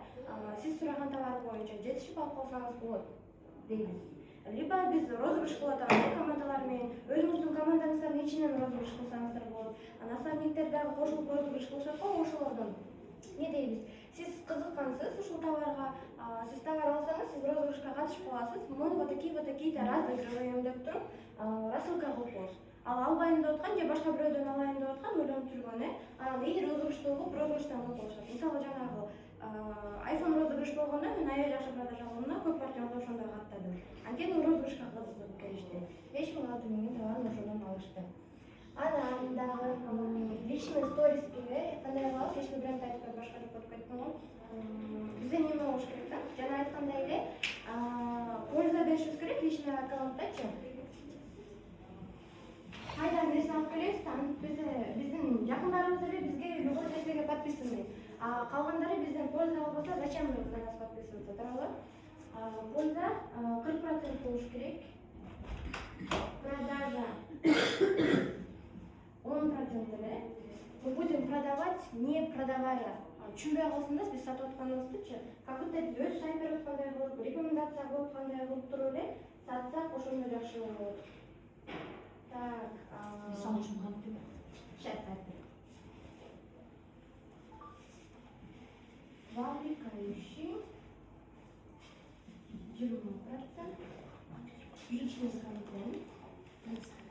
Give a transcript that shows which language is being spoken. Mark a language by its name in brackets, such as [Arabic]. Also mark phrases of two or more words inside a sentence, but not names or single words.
[Kyrgyz] Сиз сураган товар боюнча жетишип алып калсаңыз болот дейбиз. Либо биз розыгрыш кылып атабыз командалар менен. Өзүңүздүн командаңыздын ичинен розыгрыш кылсаңыздар болот. Наставниктер дагы кошулуп розыгрыш кылышат го, ошолордон не дейбиз? Сиз кызыккансыз ушул товарга, сиз товар алсаңыз, сиз розыгрышка катышып каласыз. [Russian] Мы вот такие-то разыгрываем [Kyrgyz] деп туруп, рассылка кылып коебуз. Ал албайм деп аткан же башка бирөөдөн алайын деп аткан ойлонуп жүргөн, анан розыгрышты угуп, розыгрыштан кылып коюшат. Мисалы жанагы iPhone розыгрыш болгондо мен аябай жакшы продажа кылдым, көп партияларды ошондо каттадым. Анткени розыгрышка кызыгып келишти. 5000-6000 миңден товарын ошондон алышты. Анан дагы личный сториске кандай кылабыз? [Russian] Личный бренд [Kyrgyz] айтып башка деп коюп кеттим го. Бизде неме болуш керек да? Жана айткандай эле, польза беришибиз керек личный аккаунттачы. Кайдан нерсе алып келебиз да, биздин жакындарыбыз эле бизге любой нерсеге подписаны. Калгандары бизден польза албаса, [Russian] зачем на нас подписываться, [Kyrgyz] туурабы? Польза 40% болуш керек. Продажа 10% эле. [Russian] Мы будем продавать, не продавая. [Kyrgyz] Түшүнбөй калсаңыз, биз сатып атканыбыздычы, [Russian] как будто [Kyrgyz] биз өз сайт берип аткандай кылып, рекомендация кылып аткандай кылып туруп эле сатсак ошондо жакшы болот. Так, мисалы үчүн кантип? Сейчас айтайын. [Russian] Вовлекающий 20%, личный контент 30%.